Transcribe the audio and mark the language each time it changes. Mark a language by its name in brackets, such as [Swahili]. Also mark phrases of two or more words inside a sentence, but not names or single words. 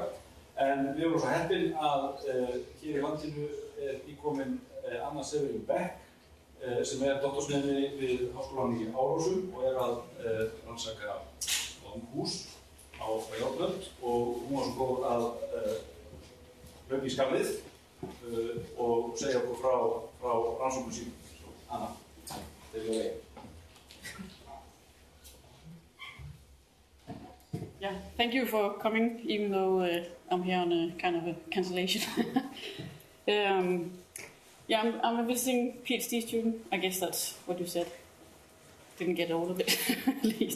[Icelandic] En við vorum svo heppin að hér í landinu íkomin Anna Severin Beck, sem doktorsnemi við Háskólann í Árósum og að rannsaka hús á Járnblönd, og hún var svo góð að hlaupa í skarðið og segja okkur frá rannsóknum sínum. Anna, [English] take it away. Yeah, thank you for coming, even though I'm here on a kind of a cancellation. Yeah, I'm a visiting PhD student. I guess that's what you said. Didn't get all of it, at least.